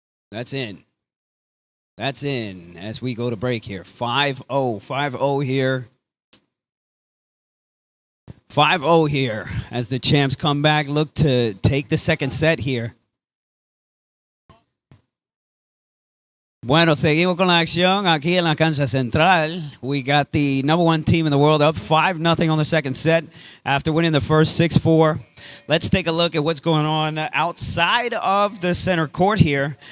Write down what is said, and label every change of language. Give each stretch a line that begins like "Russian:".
English: That's in. That's in as we go to break here. 5-0. 5-0 here. 5-0 here as the champs come back. Look to take the second set here.
Spanish: Bueno, seguimos con la acción aquí en la cancha central.
English: We got the number one team in the world up 5-0 on the second set after winning the first 6-4. Let's take a look at what's going on outside of the center court here.